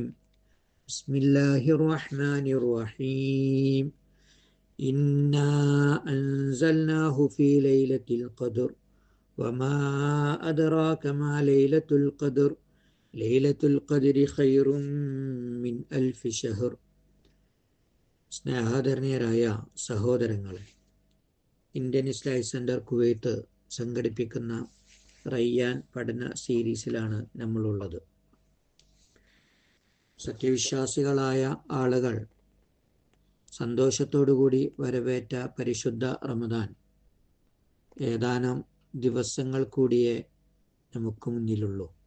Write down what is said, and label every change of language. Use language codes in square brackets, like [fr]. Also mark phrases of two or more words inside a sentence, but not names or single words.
[ar] بسم الله الرحمن الرحيم. إنا أنزلناه في ليلة القدر وما أدراك ما ليلة القدر ليلة القدر خير من ألف شهر. [ml] സ്നേഹാദരണീയരായ സഹോദരങ്ങളെ, ഇന്ത്യൻ ഇസ്ലാമിക് സെൻറ്റർ കുവൈത്ത് സംഘടിപ്പിക്കുന്ന റയ്യാൻ പഠന സീരീസിലാണ് നമ്മളുള്ളത്. സത്യവിശ്വാസികളായ ആളുകൾ സന്തോഷത്തോടുകൂടി വരവേറ്റ പരിശുദ്ധ റമദാൻ ഏതാനും ദിവസങ്ങൾ കൂടിയേ നമുക്ക് മുന്നിലുള്ളൂ.